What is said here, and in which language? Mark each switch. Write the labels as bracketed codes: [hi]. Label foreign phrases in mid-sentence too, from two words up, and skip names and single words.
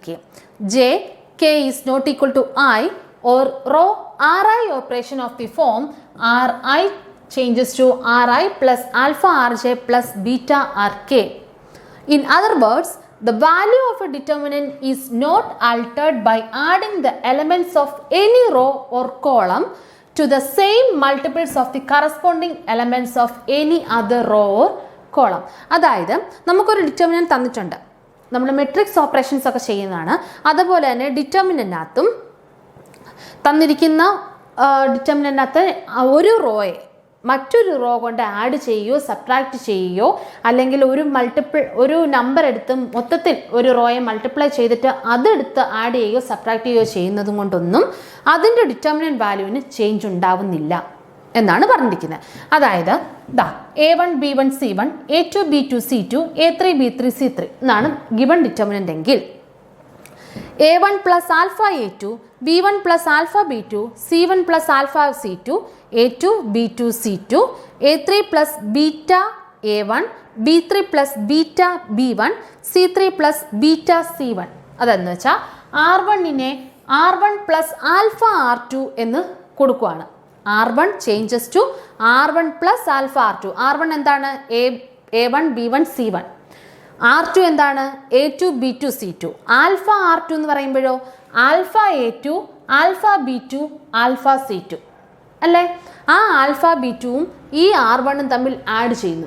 [en] J, K is not equal to I, or rho Ri operation of the form Ri changes to Ri plus alpha Rj plus beta Rk. In other words, the value of a determinant is not altered by adding the elements of any row or column to the same multiples of the corresponding elements of any other row or column. [ml] അതായത് നമുക്കൊരു ഡിറ്റർമിനന്റ് തന്നിട്ടുണ്ട്, നമ്മൾ [en] matrix operations [ml] ഒക്കെ ചെയ്യുന്നതാണ്. അതുപോലെ തന്നെ ഡിറ്റർമിനന്റിനകത്തും തന്നിരിക്കുന്ന ഡിറ്റർമിനന്റിനകത്ത് ഒരു റോയെ മറ്റൊരു റോ കൊണ്ട് ആഡ് ചെയ്യുകയോ സബ്ട്രാക്ട് ചെയ്യുകയോ അല്ലെങ്കിൽ ഒരു നമ്പർ എടുത്ത് മൊത്തത്തിൽ ഒരു റോയെ മൾട്ടിപ്ലൈ ചെയ്തിട്ട് അതെടുത്ത് ആഡ് ചെയ്യുകയോ സബ്ട്രാക്ട് ചെയ്യുകയോ ചെയ്യുന്നതും കൊണ്ടൊന്നും അതിൻ്റെ ഡിറ്റർമിനന്റ് വാല്യൂവിന് ചേഞ്ച് ഉണ്ടാവുന്നില്ല എന്നാണ് പറഞ്ഞിരിക്കുന്നത്. [en] അതായത് A1 B1 C1 A2 B2 C2 A3 B3 C3 എന്നാണ് given determinant എങ്കിൽ A1 plus alpha A2 B1 plus alpha B2 C1 plus alpha C2 A2 B2 C2 A3 plus beta A1 B3 plus beta B1 C3 plus beta C1. [ml] അതെന്ന് വെച്ചാൽ R1നെ [en] R1 plus alpha R2 [ml] എന്ന് കൊടുക്കുകയാണ്. [en] R1 changes to R1 plus alpha R2. [ml] R1 എന്താണ്? A1 B1 C1. R2 എന്താണ്? A2 B2 C2. [en] alpha R2 [ml] എന്ന് പറയുമ്പോഴോ [en] alpha A2 alpha B2 alpha C2 [ml] അല്ലേ? ആ ആൽഫ B2ഉം ഈ R1ഉം തമ്മിൽ ആഡ് ചെയ്യുന്നു.